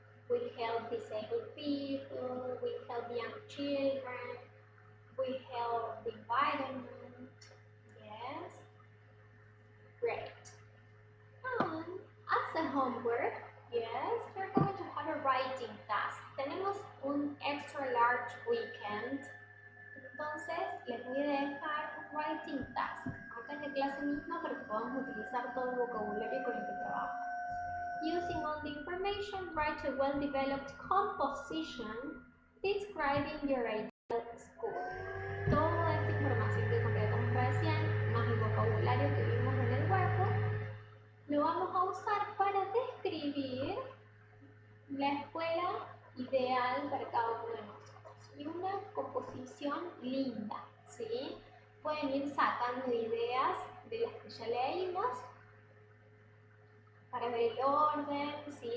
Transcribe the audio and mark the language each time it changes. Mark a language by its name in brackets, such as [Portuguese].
[English] We help disabled people, we help young children, we help the environment, yes, great. And as a homework, yes, we're going to have a writing task. [Spanish] Tenemos un [English] extra large weekend, [Spanish] entonces les voy a dejar un [English] writing task [Spanish] acá en la clase misma para que podamos utilizar todo el vocabulario con el que trabajamos. [English] Using all the information, write a well-developed composition describing your ideal school. [Spanish] Toda esta información que completamos recién, más el vocabulario que vimos en el workbook, lo vamos a usar para describir la escuela ideal para cada uno de nosotros. Y una composición linda, ¿sí? Pueden ir sacando ideas de las que ya leímos para ver el orden, ¿sí?